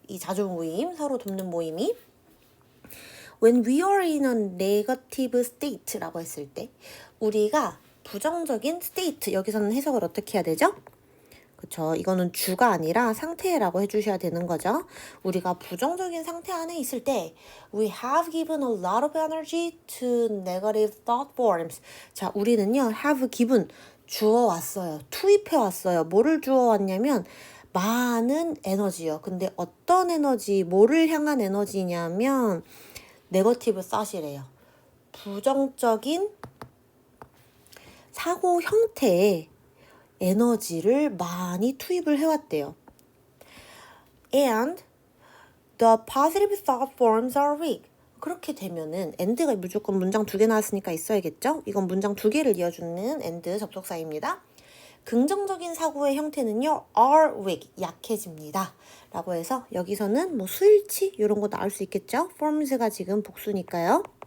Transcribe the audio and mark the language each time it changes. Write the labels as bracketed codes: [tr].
[ko] 이 자조 모임, 서로 돕는 모임이. [en] When we are in a negative state [ko] 라고 했을 때 우리가 부정적인 state, 여기서는 해석을 어떻게 해야 되죠? 그쵸. 이거는 주가 아니라 상태라고 해주셔야 되는 거죠. 우리가 부정적인 상태 안에 있을 때 [en] We have given a lot of energy to negative thought forms. [ko] 자, 우리는요 [en] have given, [ko] 주워왔어요. 투입해왔어요. 뭐를 주워왔냐면 많은 에너지요. 근데 어떤 에너지, 뭐를 향한 에너지냐면 네거티브 థॉ트이래요. 부정적인 사고 형태의 에너지를 많이 투입을 해왔대요. [en] And the positive thought forms are weak. [ko] 그렇게 되면은 and가 무조건 문장 2개 나왔으니까 있어야겠죠? 이건 문장 2개를 이어주는 and 접속사입니다. 긍정적인 사고의 형태는요, are weak, 약해집니다. 라고 해서 여기서는 뭐 수일치 이런 거 나올 수 있겠죠? forms가 지금 복수니까요.